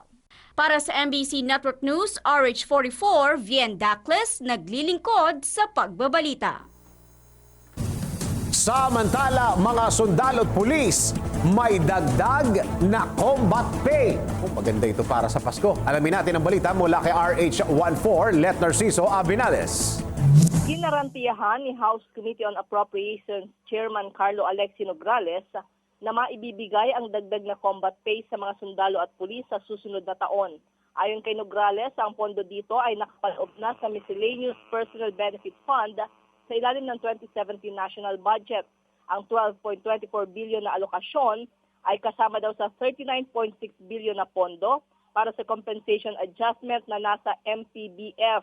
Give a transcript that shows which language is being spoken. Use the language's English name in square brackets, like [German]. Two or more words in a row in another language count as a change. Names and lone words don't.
[Filipino] Para sa MBC Network News, RH44, Vien Dacles, naglilingkod sa pagbabalita. Samantala, mga sundalo at pulis, may dagdag na [English] combat pay. [Filipino] Maganda ito para sa Pasko. Alamin natin ang balita mula kay RH14, Let Narciso Abinales. Ginarantiyahan ni House Committee on Appropriations Chairman Carlo Alexi Nograles na maibibigay ang dagdag na [English] combat pay [Filipino] sa mga sundalo at pulis sa susunod na taon. Ayon kay Nograles, ang pondo dito ay nakapaloob na sa Miscellaneous Personal Benefit Fund sa ilalim ng 2017 National Budget. Ang 12.24 billion na alokasyon ay kasama daw sa 39.6 billion na pondo para sa [English] compensation adjustment [Filipino] na nasa MPBF.